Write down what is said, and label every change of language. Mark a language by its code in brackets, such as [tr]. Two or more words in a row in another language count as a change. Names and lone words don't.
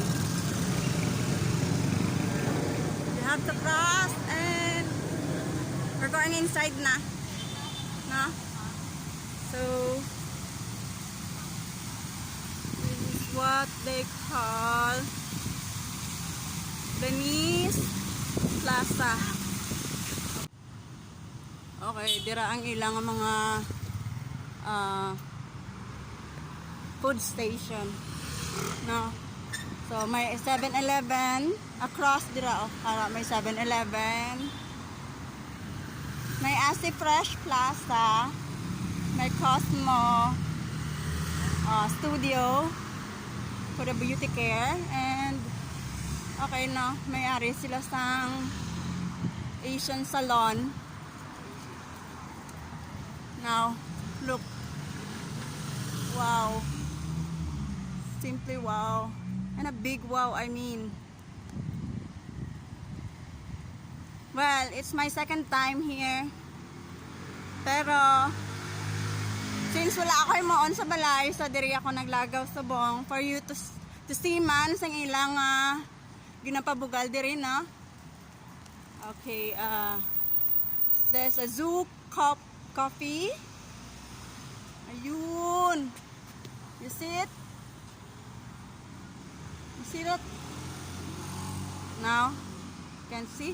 [en] You have to cross and we're going inside na. No? So this is what they call Venice Plaza. [hil] Okay, dira ang ilang mga [en] food station. [hil] No. So may 7-Eleven across dira may 7-Eleven. May Asi Fresh Plaza. May Cosmo Studio. [en] for the beauty care. And okay no, [hil] may-ari sila sang Asian salon. [en] Now, look. Wow. Simply wow. And a big wow, I mean. Well, it's my second time here. [hil] Pero, since wala ako moon sa balay, so diri ako naglagaw sa bong [en] for you to see [hil] man sang ilang ginapabugal diri na. [en] Okay, there's a Zoo Coffee. Ayun. You see it? You see that? Now, you can see?